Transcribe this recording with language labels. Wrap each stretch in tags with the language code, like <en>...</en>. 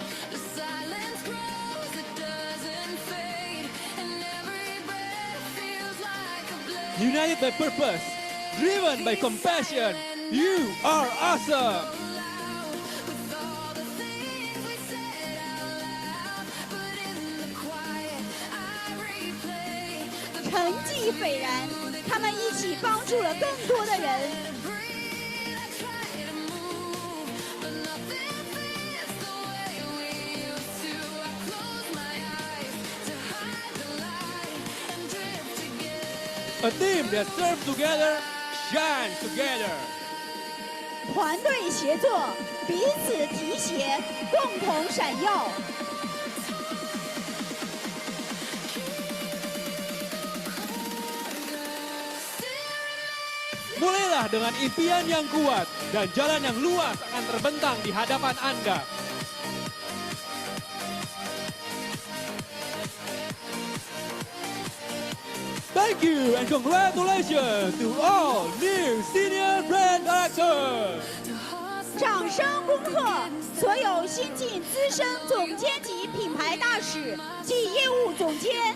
<en>The silence grows, it doesn't fade, and every breath feels like a blade. United by purpose, driven by compassion, you are awesome. With all the things we said out loud, but in the quiet, I replay the</en> <zh>成绩斐然，他们一起帮助了更多的人。</zh> <en>breathe. I try to move, but nothing feels the way we used to. I close my eyes to hide the light and drift together. A team that serves together, shines together.</en> <zh>团队协作，彼此提携，共同闪耀。</zh> <id>Mulailah dengan impian yang kuat dan jalan yang luas akan terbentang di hadapan Anda.</id> <en>Thank you and congratulations to all new senior brand directors.</en> <zh>掌声恭贺所有新晋资深总监级品牌大使及业务总监。</zh>